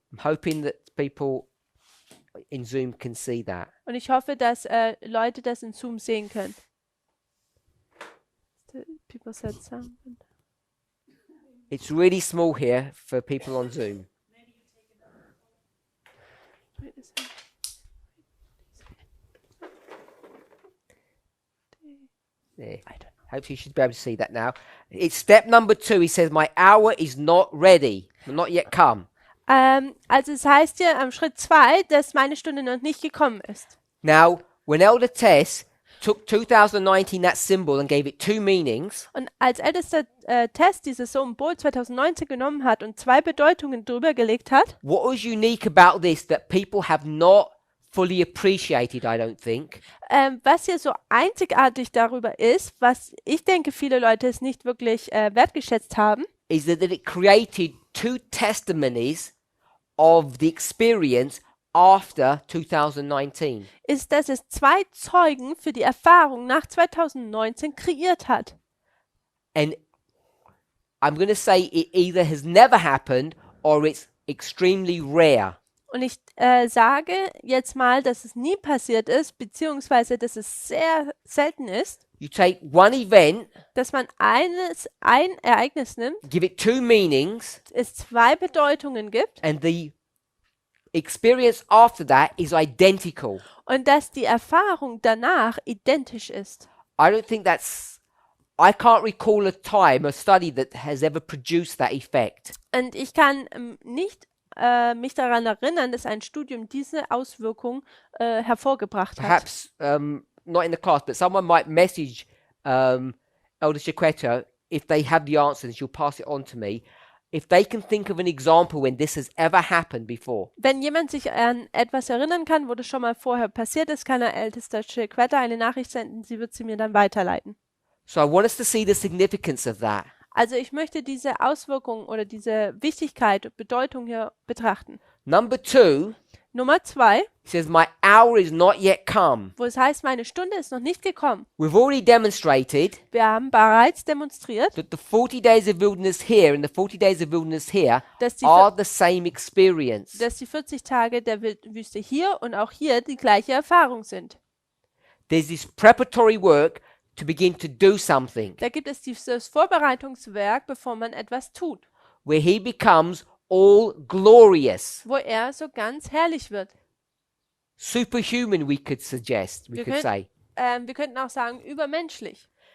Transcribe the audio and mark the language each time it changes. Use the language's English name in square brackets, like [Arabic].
[English] I'm hoping that people in Zoom can see that. [German] Und ich hoffe, dass Leute das in Zoom sehen können. [English] People said something. It's really small here for people on Zoom. Wait a second. There. I don't know. Hopefully you should be able to see that now. It's step number 2. He says, "My hour is not ready, not yet come." [German] Also es heißt hier am Schritt 2, dass meine Stunde noch nicht gekommen ist. [English] Now, when Elder Tess took 2019, that symbol, and gave it 2 meanings, [German] Und als ältester Test dieses Symbol 2019 genommen hat und 2 Bedeutungen drüber gelegt hat, [English] what was unique about this that people have not fully appreciated, I don't think, [German] was hier so einzigartig darüber ist, was ich denke, viele Leute es nicht wirklich wertgeschätzt haben, [English] is that it created 2 testimonies of the experience after 2019. [German] ist, dass es 2 Zeugen für die Erfahrung nach 2019 kreiert hat. [English] And I'm going to say it either has never happened or it's extremely rare. [German] Und ich sage jetzt mal, dass es nie passiert ist, beziehungsweise dass es sehr selten ist, [English] You take one event, [German] dass man ein Ereignis nimmt, [English] give it 2 meanings, [German] es 2 Bedeutungen gibt [English] and the experience after that is identical. [German] und dass die Erfahrung danach identisch ist. [English] I don't think I can't recall a time, a study that has ever produced that effect. [German] Und ich kann nicht mich daran erinnern, dass ein Studium diese Auswirkung hervorgebracht hat. [English] Perhaps not in the class, but someone might message Elder Chiquetta if they have the answers. She'll pass it on to me. If they can think of an example when this has ever happened before. [German] Wenn jemand sich an etwas erinnern kann, wo das schon mal vorher passiert ist, kann er ältester Chiquetta eine Nachricht senden. Sie wird sie mir dann weiterleiten. [English] So I want us to see the significance of that. [German] Also ich möchte diese Auswirkung oder diese Wichtigkeit, Bedeutung hier betrachten. [English] Number 2, [German] Nummer 2, [English] It says, my hour is not yet come. [German] wo es heißt, meine Stunde ist noch nicht gekommen. [English] We've already demonstrated [German] Wir haben bereits demonstriert, [English] that the 40 days of wilderness here and the 40 days of wilderness here [German] dass die, [English] are the same experience. [German] dass die 40 Tage der Wüste hier und auch hier die gleiche Erfahrung sind. [English] There's this preparatory work to begin to do something, [German] Da gibt es dieses Vorbereitungswerk, bevor man etwas tut, [English] where he becomes all glorious. [German] wo er so ganz herrlich wird. [English] Superhuman, we could suggest, we [German] Wir, [English] could say. [German] wir könnten auch sagen, übermenschlich.